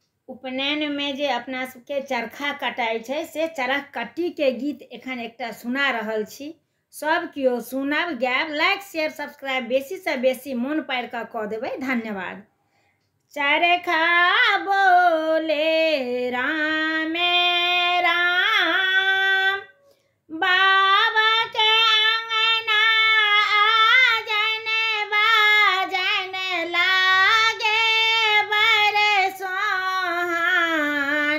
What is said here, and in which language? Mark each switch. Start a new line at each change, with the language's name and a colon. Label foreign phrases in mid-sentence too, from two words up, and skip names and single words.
Maithili: उपनयन में जे अपना सबके चरखा कटाई छै से चरख कट्टी के गीत एखन एकटा सुना रहल छी। सब कियो सुनब, गायब,
English: like share subscribe
Maithili: बेसी से बेसी मोन पारि कऽ देबै। धन्यवाद। चरखा बोले राम राम, बाबा के अंगना आजन बाजन लागे बड़ सोहान।